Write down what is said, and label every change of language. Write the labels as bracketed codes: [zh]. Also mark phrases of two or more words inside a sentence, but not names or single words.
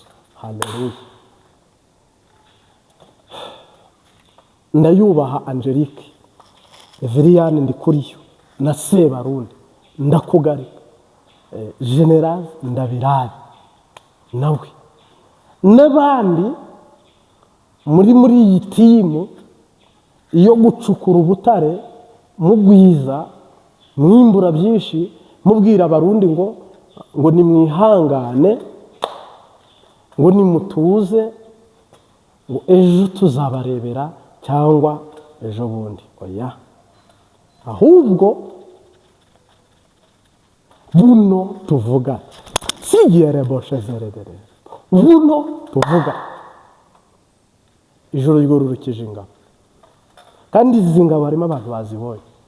[rn] Haleluya. Ndayubaha Angelique Everiane Ndikuriyo na Sebarundi ndakugarika, General Ndabirabe nawe n'abandi muri iyi timu iyo gucukura ubutare mugwiza mwimbura byinshi, mubwira abarundi ngo nimwihangane, ngo nimutuze, ngo ejo tuzabarebera cyangwa ejo bundi. Oya, ahubwo buno tuvuga sigiyere boshezerere, buno tuvuga ijoro ryorurukije ingabo, kandi izi ngabo harimo abantu bazibonye.